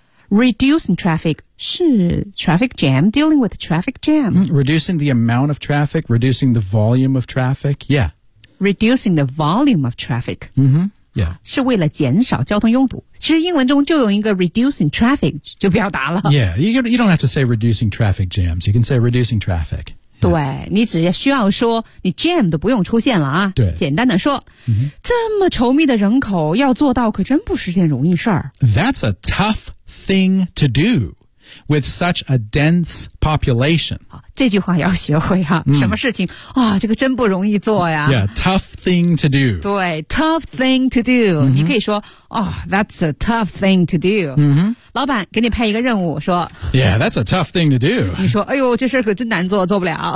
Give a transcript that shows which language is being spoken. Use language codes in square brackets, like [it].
[en] Reducing traffic 是 traffic jam, dealing with traffic jam.、 Reducing the amount of traffic, reducing the volume of traffic, yeah. Reducing the volume of traffic. Yeah. [zh] 是为了减少交通拥堵。其实英文中就有一个 reducing traffic 就表达了。 [en] Yeah, you don't have to say reducing traffic jams. You can say reducing traffic. [zh] 对你只需要说你 jam 都不用出现了啊对简单的说、这么稠密的人口要做到可真不是件容易事儿。 [en] That's a tough thing to do with such a dense population. [zh] 这句话要学会啊、什么事情啊、这个真不容易做呀。 [en] Yeah, tough thing to do. [zh] 对 [en] tough thing to do.、 [zh] 你可以说啊、 [en] that's a tough thing to do.、 [zh] 老板给你派一个任务说 [en] Yeah, that's a tough thing to do. [zh] 你说哎呦这事可真难做做不了。